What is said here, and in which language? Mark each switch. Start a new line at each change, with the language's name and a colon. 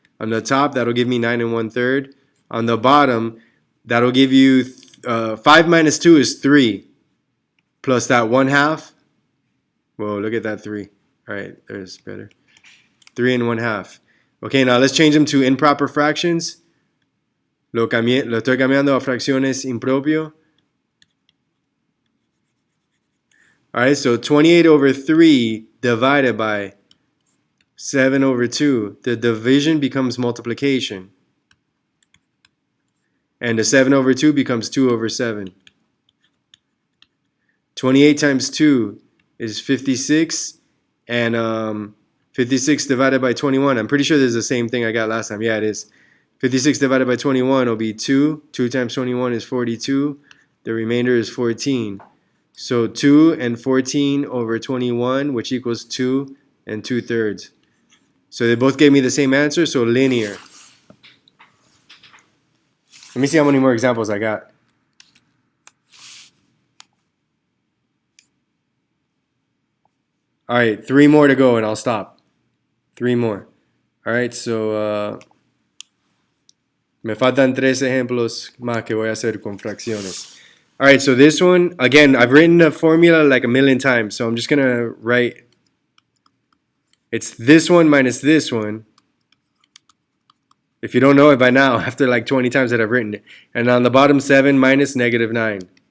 English: On the top, that'll give me 9 1/3. On the bottom, that'll give you 5 minus 2 is 3, plus that 1/2. Whoa, look at that 3. All right, there's better. 3 1/2. Okay, now let's change them to improper fractions.
Spanish: Lo estoy cambiando a fracciones impropio.
English: All right, so 28 over 3 divided by 7 over 2. The division becomes multiplication. And the 7 over 2 becomes 2 over 7. 28 times 2 is 56. And 56 divided by 21. I'm pretty sure this is the same thing I got last time. Yeah, it is. 56 divided by 21 will be 2. 2 times 21 is 42. The remainder is 14. So 2 and 14 over 21, which equals 2 2/3. So they both gave me the same answer, so linear. Let me see how many more examples I got. All right, 3 more to go and I'll stop. 3 more. All right, so
Spanish: me faltan 3 ejemplos más que voy a hacer con fracciones.
English: All right, so this one, again, I've written the formula like a million times, so I'm just going to write, it's this one minus this one. If you don't know it by now, after like 20 times that I've written it. And on the bottom, 7 minus -9.